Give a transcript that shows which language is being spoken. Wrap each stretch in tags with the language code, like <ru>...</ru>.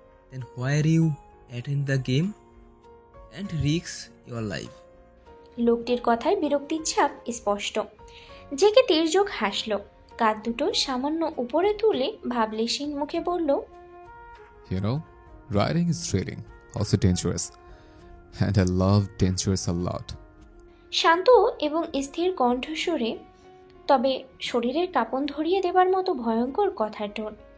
<en>Then why are you attend the game and risk your life?</en> <bn>লোকটির কথায় বিরক্তির ছাপ স্পষ্ট। জেকে তীর্যক হাসল, কাঁধ দুটো সামান্য উপরে তুলে ভাবলেশীন মুখে বলল,</bn> <en>You know, riding is thrilling, also dangerous. And I love dangerous a lot.</en> <bn>শান্ত এবং স্থির কণ্ঠস্বরে, তবে শরীরের কাঁপন ধরিয়ে দেবার মতো ভয়ঙ্কর কথার টোন।</bn>